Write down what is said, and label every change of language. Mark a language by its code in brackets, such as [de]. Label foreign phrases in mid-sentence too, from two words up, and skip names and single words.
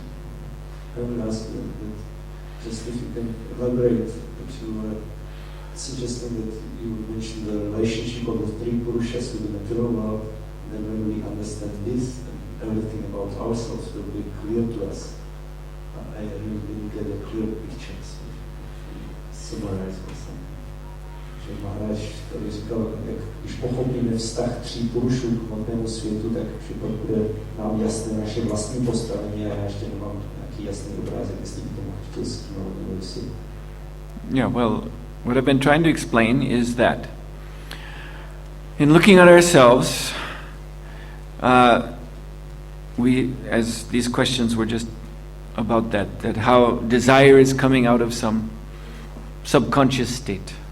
[en] I will ask you just if you can elaborate what you were suggesting, that you mentioned the relationship of the three Purushas with the material world, and then when we understand this, and everything about ourselves will be clear to us. I really didn't get a clear picture, so summarize for some. [cs] Že Maharaj tady říkal, jak když pochopíme vztah tří Purušů k hmotnému světu, tak všechno bude nám jasné naše vlastní postavení, a já ještě nemám nějaký jasný obrázek, jestli by to mohl chtěl skýnout nebo jestli. [en] Yeah, well, what I've been trying to explain is that in looking at ourselves, as these questions were just about that how desire is coming out of some subconscious state.